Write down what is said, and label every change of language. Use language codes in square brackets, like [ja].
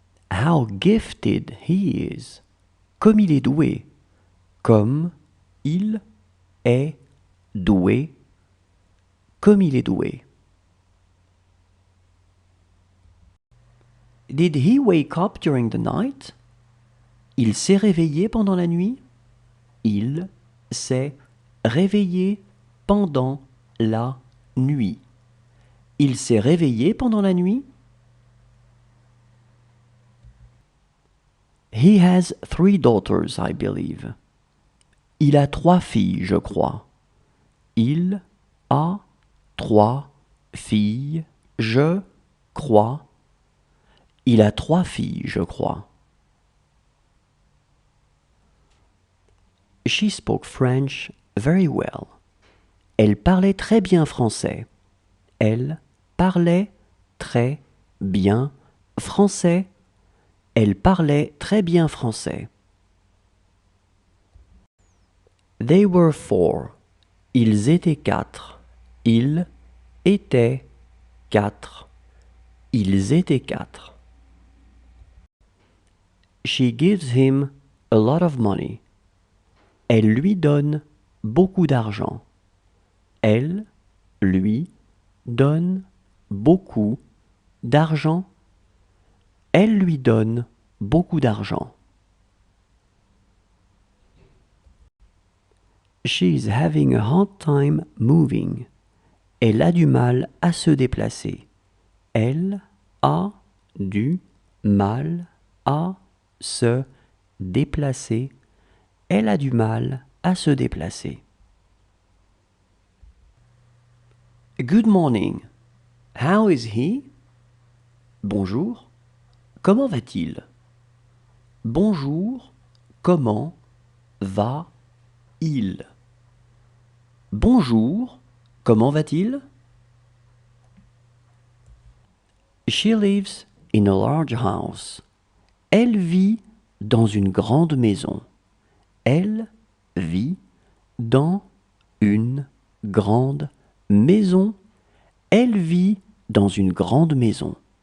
[en] How gifted he is. [fr] Comme il est doué. Comme il est doué. Comme il est doué. [en] Did he wake up during the night? [fr] Il s'est réveillé pendant la nuit? Il s'est réveillé pendant la nuit. Il s'est réveillé pendant la nuit? [en] He has 3 daughters, I believe. [fr] Il a 3 filles, je crois. Il a 3 filles, je crois. Il a 3 filles, je crois. [en] She spoke French very well. [fr] Elle parlait très bien français. Elle parlait très bien français. Elle parlait très bien français. [en] They were 4. [fr] Ils étaient 4. Ils étaient 4. Ils étaient 4. [en] She gives him a lot of money. [fr] Elle lui donne beaucoup d'argent. Elle lui donne beaucoup d'argent. Elle lui donne beaucoup d'argent. [en] She is having a hard time moving. [fr] Elle a du mal à se déplacer. Elle a du mal à se déplacer. Elle a du mal à se déplacer. [en] Good morning. How is he? [fr] Bonjour. Comment va-t-il? Bonjour. Comment va-il? Bonjour. Comment va-t-il? [en] She lives in a large house. [fr] Elle vit dans une grande maison. Elle vit dans une grande maison. Elle vit dans une grande maison.